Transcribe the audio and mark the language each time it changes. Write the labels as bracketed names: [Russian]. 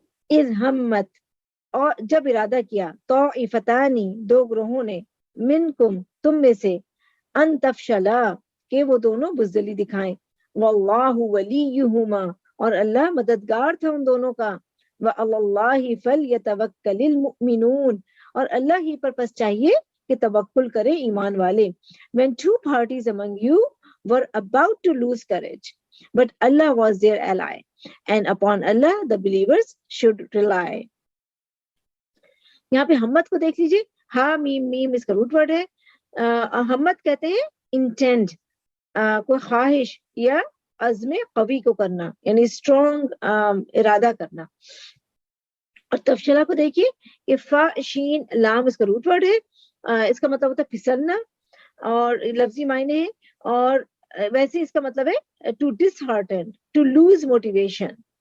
[Arabic] اذ ہمت, [Urdu] اور جب ارادہ کیا, [Arabic] طائفتانی, [Urdu] دو گروہوں نے, [Arabic] منکم, [Urdu] تم میں سے, [Arabic] ان تفشلا, [Urdu] کہ وہ دونوں بزدلی دکھائیں, [Arabic] واللہ ولیہما, [Urdu] اور اللہ مددگار تھا ان دونوں کا, [Arabic] وعلی اللہ فلیتوکل المؤمنون, [Urdu] اور اللہ ہی پر پس چاہیے کہ توکل کرے ایمان والے. [English] when two parties among you were about to lose courage, but Allah was their ally, and upon Allah the believers should rely. [Urdu] یہاں پہ ہمت کو دیکھ لیجیے, ہا میم میم اس کا روٹ ورڈ ہے. ہمت کہتے ہیں انٹینڈ, کوئی خواہش یا عزم قوی کو کرنا, یعنی اسٹرانگ ارادہ کرنا. اور تفشلہ کو دیکھیے, کہ فا شین لام اس کا روٹ ورڈ ہے, اس کا مطلب ہوتا ہے پھسلنا, اور لفظی معنی ہے, اور ویسے اس کا مطلب ہے [English] To dishearten, to lose motivation.